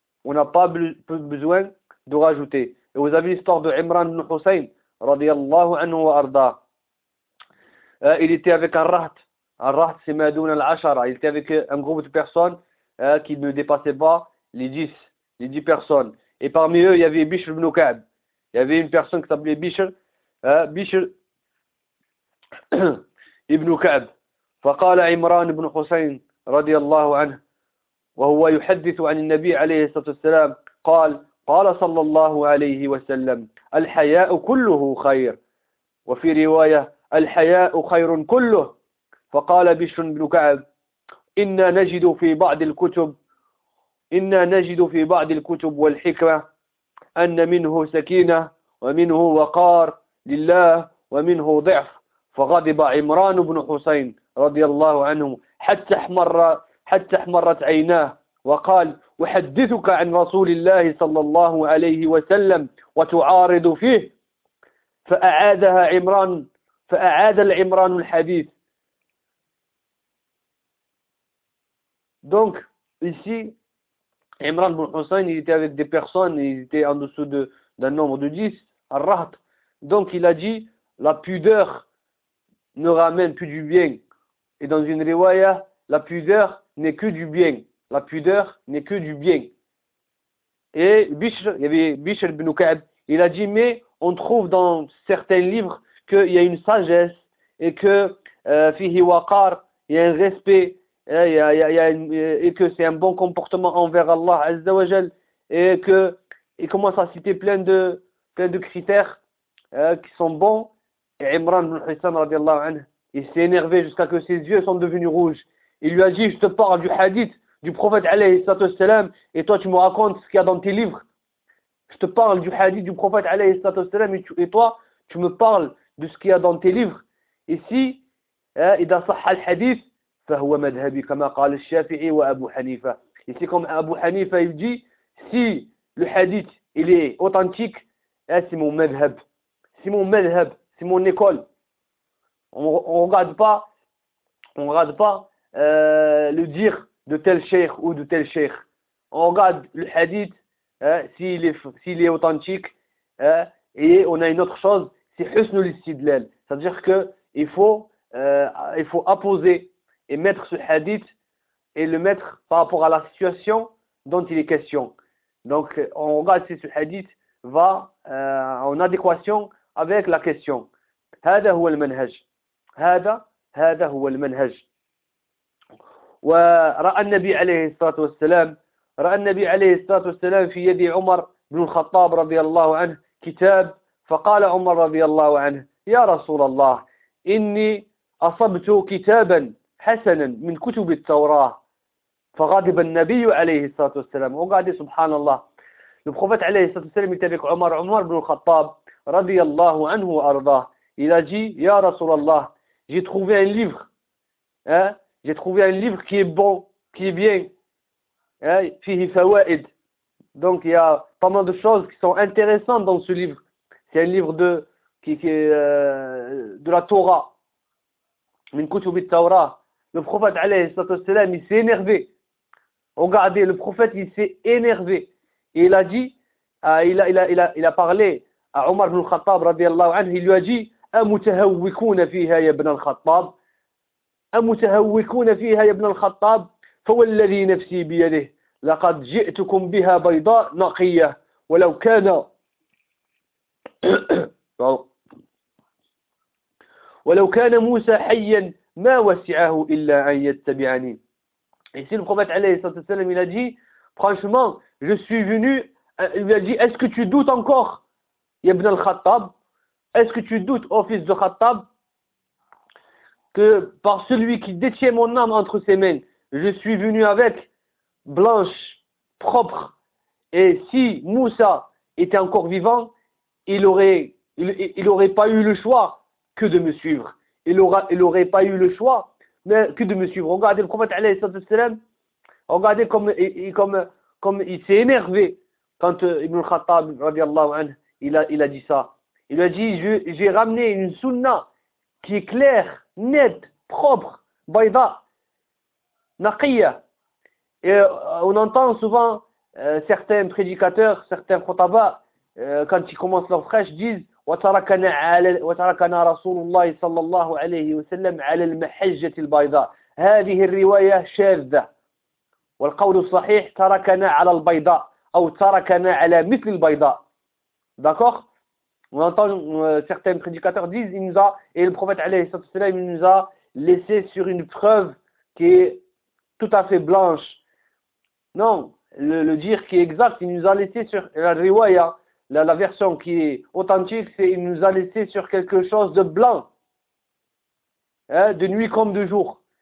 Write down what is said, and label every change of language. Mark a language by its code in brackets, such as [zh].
[fr] On n'a pas besoin de rajouter. Et vous avez l'histoire de Imran ibn Hussein, [ar] radiyallahu anhu wa arda. [fr] Il était avec un rahat. Un rahat, c'est Madoun al-Ashara. Il était avec un groupe de personnes qui ne dépassaient pas les dix personnes. Et parmi eux, il y avait Bishr ibn Ka'b. Il y avait une personne qui s'appelait Bishr. Bishr ibn Ka'b. [ar] فقال عمران بن حسين رضي الله عنه وهو يحدث عن النبي عليه الصلاة والسلام قال صلى الله عليه وسلم الحياء كله خير وفي رواية الحياء خير كله فقال بشر بن كعب إنا نجد في بعض الكتب والحكمة أن منه سكينة ومنه وقار لله ومنه ضعف فغضب عمران بن حسين رضي الله عنه حتى احمرت عيناه وقال أحدثك عن رسول الله صلى الله عليه وسلم وتعارض فيه فأعاد العمران الحديث. [fr] Donc ici Imran ibn Hussein, il était avec des personnes, il était en dessous d'un nombre de 10, Ar-Rahd. Donc il a dit: la pudeur ne ramène plus du bien. Et dans une riwaya, la pudeur n'est que du bien. La pudeur n'est que du bien. Et Bishr, il y avait Bishr ibn Ka'b, il a dit: mais on trouve dans certains livres qu'il y a une sagesse et que [ar] fihi waqar, [fr] il y a un respect et que c'est un bon comportement envers Allah Azza wa Jal. Et qu'il commence à citer plein de critères qui sont bons. Et Imran ibn Hussein radiallahu anhu, il s'est énervé jusqu'à ce que ses yeux sont devenus rouges. Il lui a dit: je te parle du hadith du prophète alayhi sallatou salam et toi tu me racontes ce qu'il y a dans tes livres. Je te parle du hadith du prophète alayhi sallatou salam et toi tu me parles de ce qu'il y a dans tes livres. Ici, il a sahha le hadith, [ar] فهو مذهبي كما قال الشافعي وابو حنيفه. [fr] Ici, comme Abu Hanifa il dit, si le hadith il est authentique, c'est mon madhhab. C'est mon madhhab, c'est mon école. On regarde pas le dire de tel cheikh ou de tel cheikh. On regarde le hadith s'il est authentique et on a une autre chose, c'est husnul istidlal. C'est-à-dire que il faut apposer et mettre ce hadith et le mettre par rapport à la situation dont il est question. Donc on regarde si ce hadith va en adéquation avec la question. [ar] هذا هو المنهج. هذا هو المنهج. ورأى النبي عليه الصلاة والسلام رأى النبي عليه الصلاة والسلام في يد عمر بن الخطاب رضي الله عنه كتاب. فقال عمر رضي الله عنه: يا رسول الله، إني أصبت كتابا حسنا من كتب التوراة. فغضب النبي عليه الصلاة والسلام. وقال سبحان الله، [fr] Le prophète alayhi salatu wa sallam était avec Omar, Omar ibn al-Khattab, radiyallahu anhu wa ardah. Il a dit, Ya Rasulallah, j'ai trouvé un livre. Hein? J'ai trouvé un livre qui est bon, qui est bien. [ar] Fihi fawa'id. [fr] Donc il y a pas mal de choses qui sont intéressantes dans ce livre. C'est un livre de qui est de la Torah. [ar] Min kutubi at-Tawrah. [fr] Le prophète alayhi salatu wa sallam, il s'est énervé. Regardez, le prophète il s'est énervé. Et il a dit, il a parlé à Omar ibn al-Khattab, radiallahu anhu, il lui a dit, [ar] أَمُتَهَوِّكُونَ فِيهَا يَبْنَ الْخَطَّابِ أَمُتَهَوِّكُونَ فِيهَا يَبْنَ الْخَطَّابِ فَوَالَّذِي نَفْسِي بِيَدِهِ لَقَدْ جِئْتُكُمْ بِهَا بَيْضَاء نَقِيَّةِ وَلَوْ كَانَ وَلَوْ كَانَ مُوسَى حَيًّا مَا وَسِعَهُ إِلَّا أَنْ يَتَّبِعَنِي. [fr] Ici le prophète [ar] عليه الصلاة والسلام [fr] il a dit, franchement, je suis venu, il a dit, est-ce que tu doutes encore, [ar] يَبْنَ الْخَطَّابِ. [fr] Est-ce que tu doutes, ô fils de Khattab, que par celui qui détient mon âme entre ses mains, je suis venu avec blanche, propre, et si Moussa était encore vivant, il aurait pas eu le choix que de me suivre. Il aurait pas eu le choix mais que de me suivre. Regardez le prophète, alayhi sallallahu alayhi sallam, regardez comme il s'est énervé quand Ibn Khattab, radiallahu anhu, il a dit ça. Il a dit, j'ai ramené une sunna qui est claire, nette, propre, [ar] bayda, naqiyya. [fr] Et on entend souvent certains prédicateurs, certains khutaba, quand ils commencent leur prêche, disent, [ar] وَتَرَكَنَا رَسُولُ اللَّهِ صَلَّى اللَّهُ عَلَيْهِ وَسَلَّمْ عَلَى الْمَحَجَّةِ الْبَيْضَى هَذِهِ الرِّوَيَةِ شَاذَّةِ وَالْقَوْلُ الصَّحِيحِ تَرَكَنَا عَلَى الْبَيْضَى أَوْ تَرَكَنَا عَلَى مِثْلِ الْبَيْضَى. [fr] D'accord. On entend certains prédicateurs disent, il nous a, et le prophète alayhi sallallahu alayhi wa sallam, il nous a laissé sur une preuve qui est tout à fait blanche. Non, le dire qui est exact, il nous a laissé sur la riwaya, la version qui est authentique, c'est il nous a laissé sur quelque chose de blanc, hein, de nuit comme de jour.